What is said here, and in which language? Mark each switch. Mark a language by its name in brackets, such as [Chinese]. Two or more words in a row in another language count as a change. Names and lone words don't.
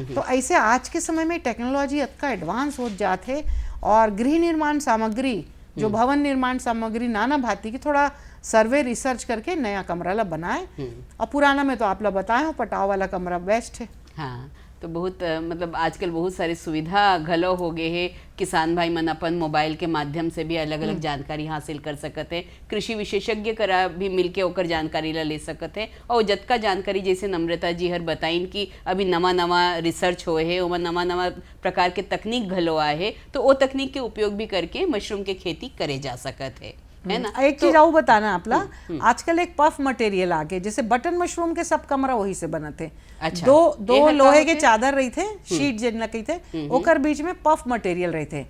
[Chhattisgarhi] तो ऐसे आज के समय में टेक्नोलॉजी अतका एडवांस हो जाते और गृह निर्माण सामग्री जो भवन निर्माण सामग्री नाना भांति की थोड़ा सर्वे रिसर्च करके नया कमरा ला बनाए। और पुराना में तो आप लोग बताए हो पटाव वाला कमरा बेस्ट है। हाँ, तो बहुत मतलब आजकल बहुत सारी सुविधा घलो हो गए है, किसान भाई मन अपन मोबाइल के माध्यम से भी अलग अलग जानकारी हासिल कर सकते हैं, कृषि विशेषज्ञ करा भी मिलके ओकर जानकारी ला ले सकते हैं। और जतका जानकारी जैसे नम्रता जी हर बताइन कि अभी नवा नवा रिसर्च होए है, ओमा नवा नवा प्रकार के तकनीक घलो आए है, तो वो तकनीक के उपयोग भी करके मशरूम के खेती करे जा सकते है ना। एक चीज और बताना आपला, आजकल एक पफ मटेरियल आ गए, जैसे बटन मशरूम के सब कमरा वही से बनते। अच्छा, दो लोहे के चादर रही थे, शीट जिन कही थे, ओकर बीच में पफ मटेरियल रहे थे।